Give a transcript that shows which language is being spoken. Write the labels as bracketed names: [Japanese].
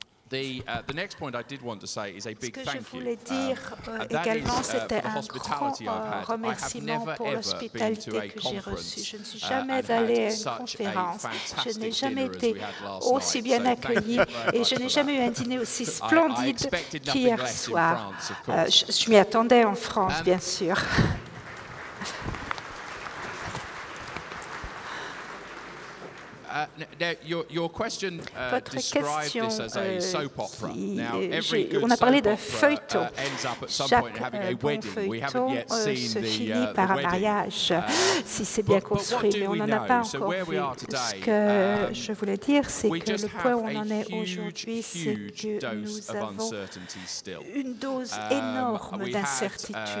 [English] The next point I did want to say is a big thank you. [French] Ce que je voulais dire également, c'était un grand remerciement pour l'hospitalité que j'ai reçue. Je ne suis jamais allée à une conférence, je n'ai jamais été aussi bien accueillie et je n'ai jamais eu un dîner aussi splendide qu'hier soir. Je m'y attendais en France, bien sûr. [English] Your question described this as a soap opera. [French] On a parlé d'un feuilleton. Chaque bon feuilleton se finit par un mariage, si c'est bien construit, mais on n'en a pas encore vu. Ce que je voulais dire, c'est que le point où on en est aujourd'hui, c'est que nous avons une dose énorme d'incertitude.